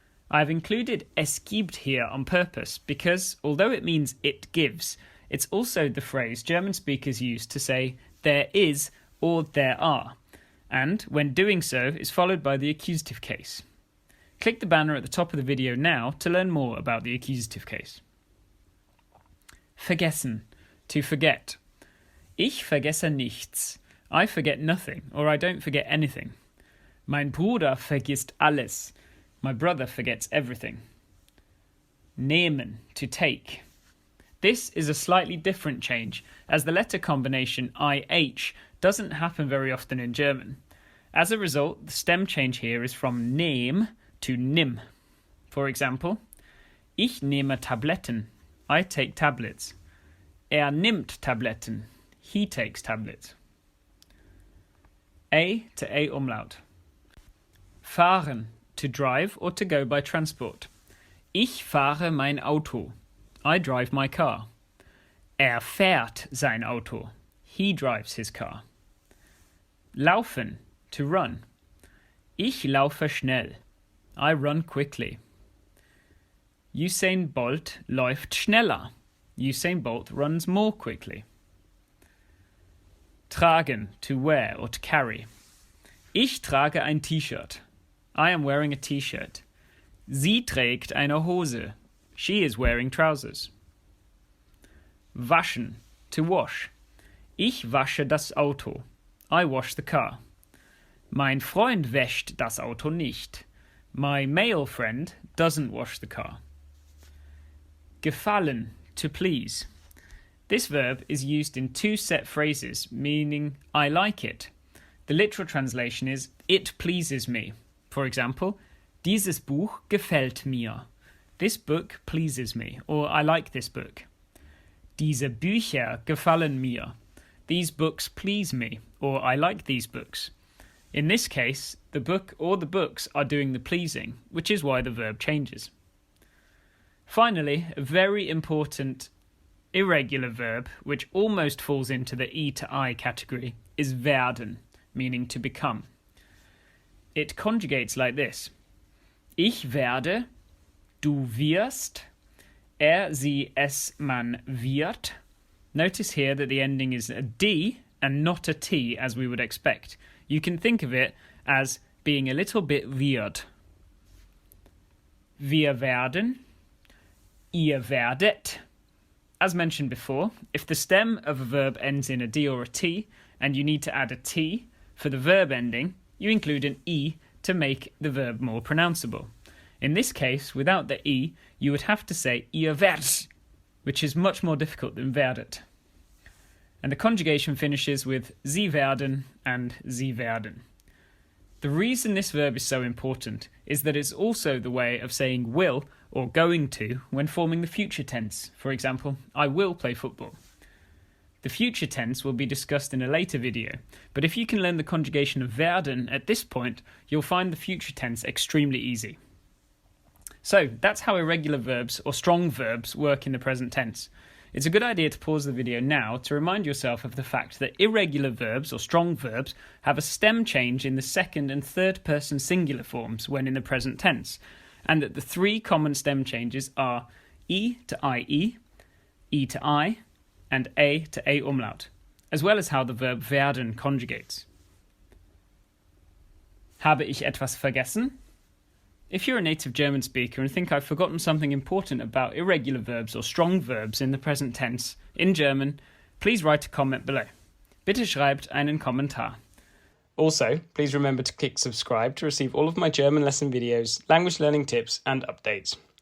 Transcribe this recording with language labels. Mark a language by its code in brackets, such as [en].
[en] I've included es gibt here on purpose because, although it means it gives, it's also the phrase German speakers use to say there is or there are, and when doing so is followed by the accusative case. Click the banner at the top of the video now to learn more about the accusative case. [de] Vergessen, [en] to forget. [de] Ich vergesse nichts. [en] I forget nothing, or I don't forget anything. [de] Mein Bruder vergisst alles. [en] My brother forgets everything. Nehmen, to take. This is a slightly different change, as the letter combination IH doesn't happen very often in German. As a result, the stem change here is from nehm to nimm. For example, [de] ich nehme Tabletten. [en] I take tablets. [de] Nimmt Tabletten. [en] He takes tablets. A to A umlaut. Fahren, to drive or to go by transport. [de] Ich fahre mein Auto. [en] I drive my car. [de] Fährt sein Auto. [en] He drives his car. [de] Laufen, [en] to run. [de] Ich laufe schnell. [en] I run quickly. [de] Usain Bolt läuft schneller. [en] Usain Bolt runs more quickly. Tragen, to wear or to carry. [de] Ich trage ein T-Shirt. [en] I am wearing a T-shirt. [de] Sie trägt eine Hose. [en] She is wearing trousers. Waschen, to wash. [de] Ich wasche das Auto. [en] I wash the car. [de] Mein Freund wäscht das Auto nicht. [en] My male friend doesn't wash the car. Gefallen, to please. This verb is used in two set phrases, meaning I like it. The literal translation is it pleases me. For example, [de] dieses Buch gefällt mir. [en] This book pleases me, or I like this book. [de] Diese Bücher gefallen mir. [en] These books please me, or I like these books. In this case, the book or the books are doing the pleasing, which is why the verb changes. Finally, a very important irregular verb, which almost falls into the E to I category, is werden, meaning to become. It conjugates like this. [de] Ich werde, du wirst, sie, es, man wird. [en] Notice here that the ending is a D and not a T as we would expect. You can think of it as being a little bit weird. [de] Wir werden, ihr werdet. [en] As mentioned before, if the stem of a verb ends in a D or a T and you need to add a T for the verb ending, you include an E to make the verb more pronounceable. In this case, without the E, you would have to say ihr werdet, which is much more difficult than werdet. And the conjugation finishes with Sie werden and Sie werden. The reason this verb is so important is that it's also the way of saying will or going to when forming the future tense. For example, I will play football. The future tense will be discussed in a later video, but if you can learn the conjugation of werden at this point, you'll find the future tense extremely easy. So that's how irregular verbs or strong verbs work in the present tense. It's a good idea to pause the video now to remind yourself of the fact that irregular verbs or strong verbs have a stem change in the second and third person singular forms when in the present tense, and that the three common stem changes are E to IE, E to I, and A to A umlaut, as well as how the verb werden conjugates. [de] Habe ich etwas vergessen? [en] If you're a native German speaker and think I've forgotten something important about irregular verbs or strong verbs in the present tense in German, please write a comment below. [de] Bitte schreibt einen Kommentar. [en] Also, please remember to click subscribe to receive all of my German lesson videos, language learning tips and updates.